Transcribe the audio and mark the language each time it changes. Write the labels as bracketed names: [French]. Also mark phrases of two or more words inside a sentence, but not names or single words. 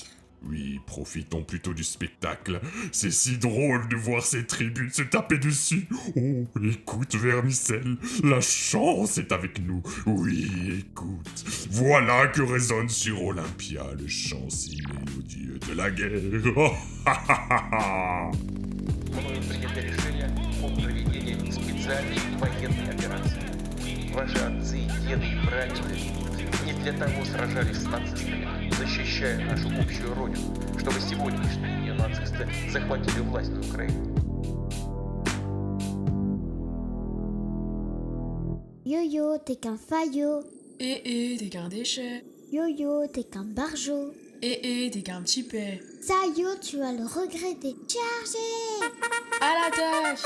[French] Oui, profitons plutôt du spectacle. C'est si drôle de voir ces tribus se taper dessus. Oh, écoute, Vermicelle, la chance est avec nous. Oui, écoute. Voilà que résonne sur Olympia le chant si mélodieux de la guerre. [Russian] Мною принято решение о проведении специальной военной операции. Ваши отцы, деды и прадеды не для того сражались с нацистами, защищая нашу общую родину, чтобы сегодняшние неонацисты захватили власть на Украине. [French] Yo-yo, t'es qu'un faillot. T'es qu'un déchet. Yo-yo, t'es qu'un barjot. T'es qu'un petit paix. Ça, yo, tu vas le regretter. Chargez! À la tâche!